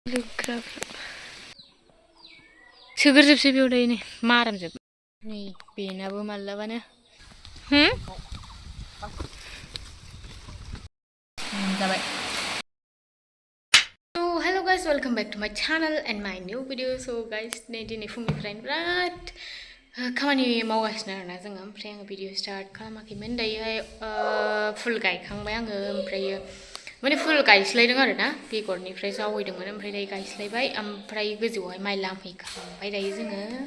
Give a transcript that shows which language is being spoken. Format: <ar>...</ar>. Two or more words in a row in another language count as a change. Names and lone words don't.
<en>Look</en> <brx>सोगोरजोबसै बेयाव दायो नै मारामजोब नै बेनाबो मालाबानो जाबाय</brx> <en>So hello guys, welcome back to my channel and my new video. So guys,</en> <brx>नै दिनै फुंनिफ्रायनो बिराद खामानि मावगासिनो आरोना जोङो ओमफ्राय आङो भिडिअ स्टार्ट खालामाखैमोन दायोहाय फुल गायखांबाय आङो ओमफ्रायो माने फुल गायस्लायदों आरोना बेगरनिफ्राय जावैदोंमोन ओमफ्राय दायो गायस्लायबाय ओमफ्राय गोजौआवहाय माइ लामहैखांबाय दायो जोङो</brx>